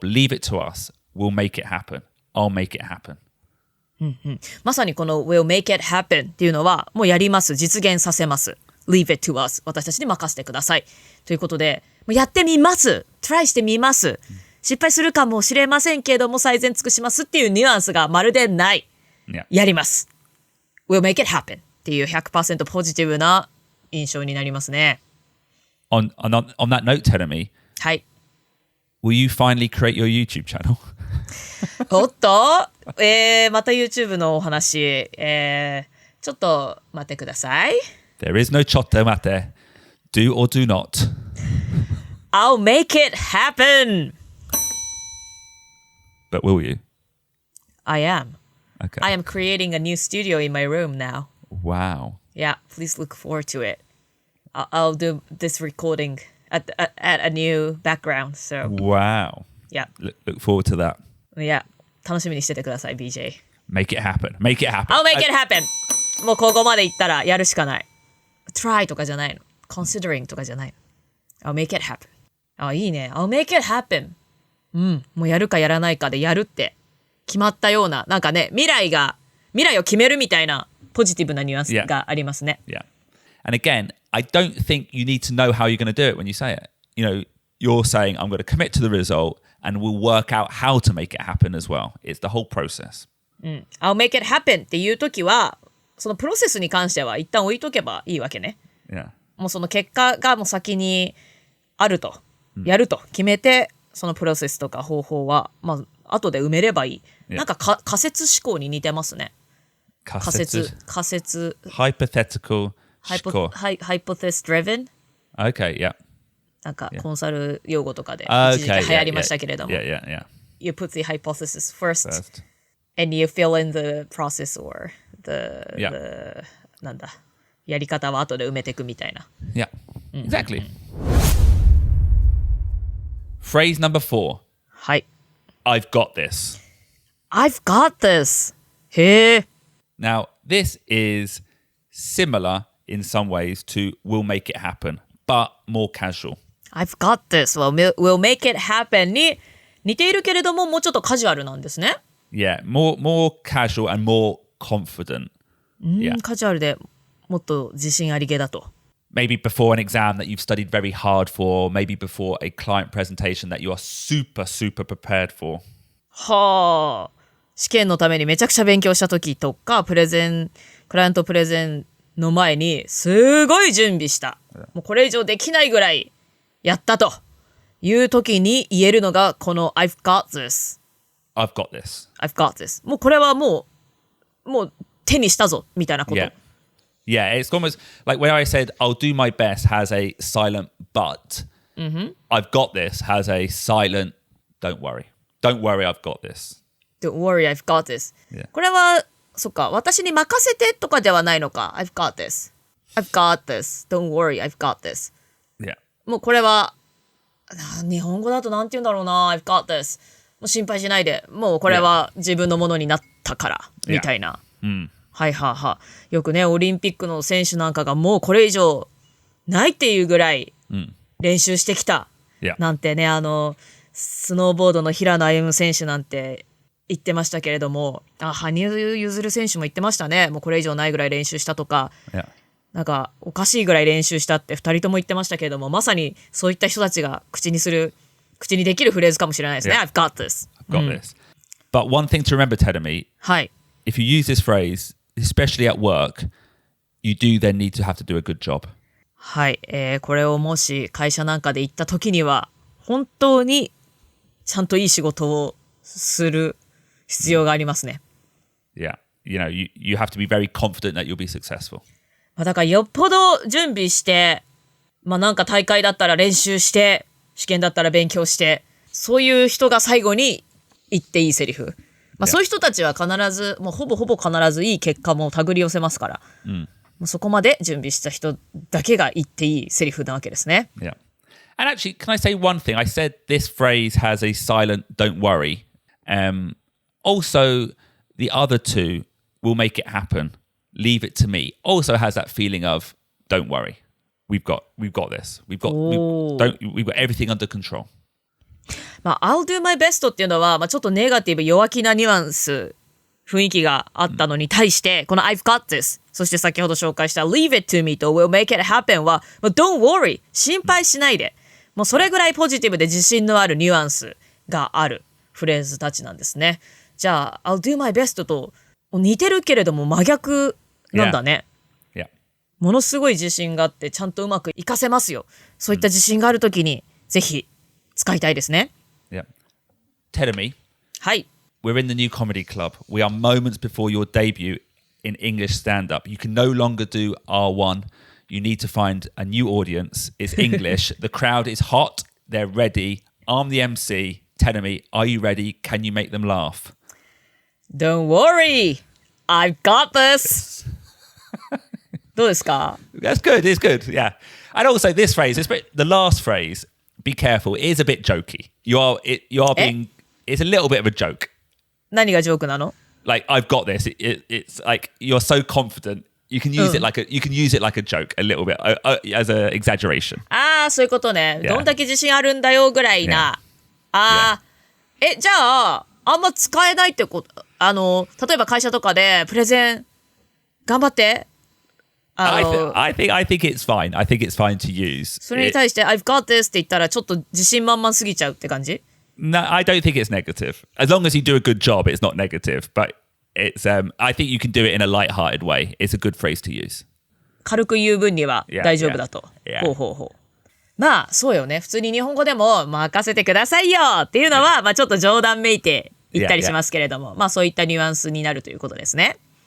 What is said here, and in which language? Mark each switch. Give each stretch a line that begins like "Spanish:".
English: Leave it to us. We'll make it happen. I'll make it happen.
Japanese: まさにこの
English: will make it happen
Japanese: っていうのはもうやります、実現させます。
English: Leave it to us.
Japanese: 私たちに任せてください。ということで、もうやってみます。トライしてみます。失敗するかもしれませんけれども最善尽くしますっていうニュアンスがまるでない。
English: Yeah.
Japanese: やります。
English: We'll make it happen
Japanese: っていう 100% ポジティブな印象になりますね。
English: On that note, Teremi,
Japanese: はい。
English: will you finally create your YouTube channel?
Japanese: おっと、また YouTube のお話、ちょっと待ってください。
English: There is no
Japanese: chotto mate.
English: Do or do not. I'll make it happen. But will you? I am. Okay. I am creating a new studio in my room now. Wow. Yeah, please look forward to it. I'll do this recording at a new background. So Wow. yeah, Look forward to that. yeah.
Japanese: 楽しみにしててください、BJ.
English: Make it happen. Make it happen. I'll make it happen.
Japanese: もうここまで行ったらやるしかない。Try とかじゃないの。
English: Considering
Japanese: とかじゃないの。
English: I'll make it happen.
Japanese: あ、いいね。
English: I'll make it happen.
Japanese: もうやるかやらないかでやるって決まったような、なんかね、未来を決めるみたいなポジティブなニュアンスがありますね。
English: Yeah. And again, I don't think you need to know how you're going to do it when you say it. You know, you're saying, I'm going to commit to the result and we'll work out how to make it happen as well. It's the whole process. I'll make it happen
Japanese: っていうときは、そのプロセスに関しては一旦置いとけばいいわけね。
English: Yeah.
Japanese: もうその結果がもう先にあると、やると決めて、そのプロセスとか方法は、まあ、後で埋めればいい。なんか仮説思考に似てますね。仮説。
English: Hypothetical. Hypothesis driven? Okay, yeah.
Japanese: なんかコンサル用語とかで
English: Okay,
Japanese: 一時期流行りましたけれども。
English: Yeah. You put the hypothesis first. And you fill in the process or the
Japanese: なんだ。やり方は後で埋めていくみたいな。
English: Yeah, exactly. Phrase number 4.
Japanese: はい。
English: I've got this. I've got this. へえ。 Now, this is similar in some ways to will make it happen, but more casual. I've got this. Well, we'll make it happen
Japanese: に似ているけれども、もうちょっとカジュアルなんですね。
English: Yeah, more casual and more confident. Yeah.
Japanese: カジュアルでもっと自信ありげだと。
English: Maybe before an exam that you've studied very hard for, maybe before a client presentation that you are super prepared for.
Japanese: はあ。試験のためにめちゃくちゃ勉強した時とか、クライアントプレゼンの前にすごい準備した。もうこれ以上できないぐらいやったという時に言えるのがこの
English: I've got this。I've got this. I've got this.
Japanese: もうこれはもう手にしたぞみたいなこと。
English: Yeah, it's almost like when I said I'll do my best has a silent but. I've got this has a silent don't worry. Don't worry, I've got this. Don't worry, I've got this.
Japanese: これはそっか、私に任せてとかではないのか。
English: I've got this. I've got this. Don't worry, I've got this. Yeah.
Japanese: もうこれは日本語だとなんて言うんだろうな。
English: I've got this.
Japanese: もう心配しないで。もうこれは自分のものになったからみたいな。はいはいはい。よくね、オリンピックの選手なんかがもうこれ以上ないっていうぐらい練習してきた。なんてね、スノーボードの平野歩夢選手なんて言ってましたけれども、羽生結弦選手も言ってましたね。もうこれ以上ないぐらい練習したとか、なんかおかしいぐらい練習したって2人とも言ってましたけれども、まさにそういった人たちが口にできるフレーズかもしれないですね。
English: I've got this. I've got this. But one thing to remember, Teremi,
Japanese: はい。
English: if you use this phrase, especially at work, you do then need to have to do a good job.
Japanese: はい、これをもし会社なんかで言った時には本当にちゃんといい仕事をする必要がありますね。
English: Yeah, you have to be very confident that you'll be successful.
Japanese: だからよっぽど準備して、なんか大会だったら練習して、試験だったら勉強して、そういう人が最後に言っていいセリフ。そういう人たちは必ず、もうほぼ必ずいい結果も手繰り寄せますから、もうそこまで準備した人だけが言っていいセリフなわけですね。
English: Yeah. And actually, can I say one thing? I said this phrase has a silent don't worry. Also, the other two will make it happen. Leave it to me. Also has that feeling of don't worry. we've got this. We've got everything under control.
Japanese: まあ、
English: I'll do my best
Japanese: っていうのは、まあ、ちょっとネガティブ、弱気なニュアンス、雰囲気があったのに対して、この
English: I've got this、
Japanese: そして先ほど紹介した
English: Leave it to me
Japanese: と
English: We'll make it happen
Japanese: は、
English: Don't worry、
Japanese: 心配しないで。もうそれぐらいポジティブで自信のあるニュアンスがあるフレーズたちなんですね。じゃあ、
English: I'll do my best
Japanese: と似てるけれども真逆なんだね。
English: Yeah.
Japanese: ものすごい自信があって、ちゃんとうまく活かせますよ。そういった自信があるときに、ぜひ使いたいですね。
English: Yeah. Tell me.
Japanese: はい。
English: We're in the new comedy club. We are moments before your debut in English stand-up. You can no longer do R1. You need to find a new audience. It's English. The crowd is hot. They're ready. I'm the MC. Tell me, are you ready? Can you make them laugh? Don't worry. I've got this.
Japanese: どうですか?
English: That's good. It's good. Yeah. And also this phrase, the last phrase, be careful, it is a bit jokey. You are being, it's a little bit of a joke.
Japanese: 何がジョークなの?
English: Like, I've got this. It's like you're so confident. You can use it like a joke a little bit as an exaggeration.
Japanese: ああ、そういうことね。
English: Yeah.
Japanese: どんだけ自信あるんだよぐらいな。
English: Yeah.
Japanese: ああ、じゃあ、あんま使えないってこと、例えば会社とかでプレゼン頑張って。
English: I think it's fine. I think it's fine to use.
Japanese: それに対して
English: I've got this
Japanese: って言ったらちょっと自信満々すぎちゃうって感じ?
English: No, I don't think it's negative. As long as you do a good job, it's not negative. But it's I think you can do it in a light-hearted way. It's a good phrase to use.
Japanese: 軽く言う分には大丈夫だと。
English: Yeah.
Japanese: ほうほうほう。まあそうよね。普通に日本語でも任せてくださいよっていうのは、まあちょっと冗談めいて言ったりしますけれども、まあそういったニュアンスになるということですね。